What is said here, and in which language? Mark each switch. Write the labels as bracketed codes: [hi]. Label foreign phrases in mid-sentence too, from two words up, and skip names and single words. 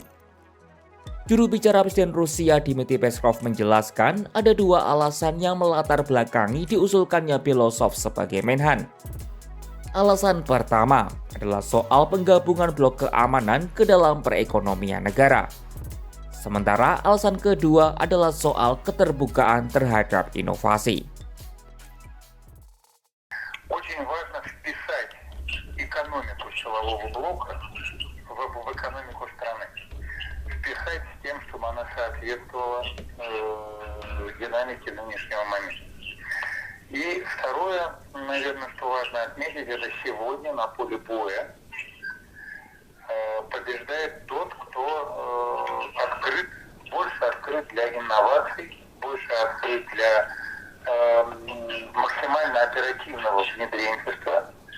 [id] Juru bicara Presiden Rusia Dmitry Peskov menjelaskan ada dua alasan yang melatar belakangi diusulkannya Belosov sebagai Menhan. Alasan pertama adalah soal penggabungan blok keamanan ke dalam perekonomian negara. Sementara alasan kedua adalah soal keterbukaan terhadap inovasi. [ru] Очень важно вписать экономику силового блока в экономику страны. Вписать с тем, чтобы она соответствовала динамике нынешнего момента. И второе, наверное, что важно отметить, это сегодня на поле боя побеждает тот, кто открыт, больше открыт для инноваций, больше открыт для максимально оперативного внедренчества.